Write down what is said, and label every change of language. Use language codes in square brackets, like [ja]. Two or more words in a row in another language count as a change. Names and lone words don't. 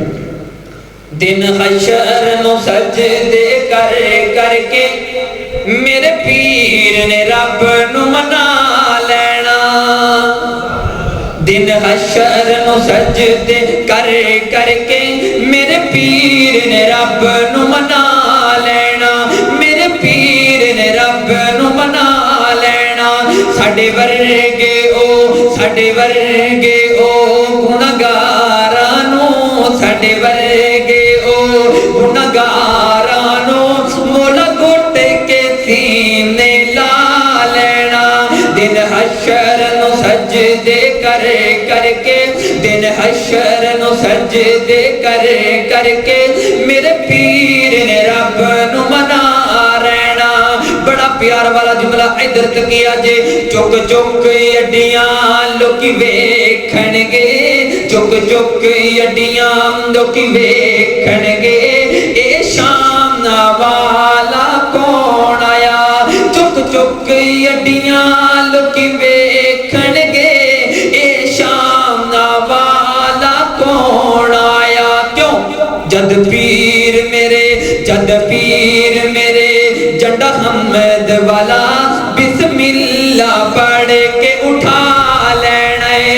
[pa] دن حشر نو سجدے کر کر کے میرے پیر نے رب نو منا لینا، دن حشر نو سجدے کر کر کے میرے پیر نے رب نو منا لینا، میرے پیر نے رب نو منا لینا۔ ساڈے ورگے او، ساڈے ورگے او گنہگاراں نو، ساڈے ورگے او گنہگاراں نو مولا گھٹ کے سینے لا لینا۔ دن حشر نو سجدے کر کر کے، دن حشر نو سجدے کر کر کے میرے پیر نے رب نو منا رہنا۔ بڑا پیار والا جملہ ادھر تک کیا جے، چک چک اڈیاں لوکی ویکھن گے، چک چک اڈیاں لوکی ویکھن گے، اے شام والا کون آیا، چک چک اڈیاں لوکی ویکھن گے، اے شام والا کون آیا۔ کیوں؟ جد پیر میرے، جد پیر میرے جنڈا حمد والا [ar] بسم اللہ [pa] پڑھ کے اٹھا لینا ہے۔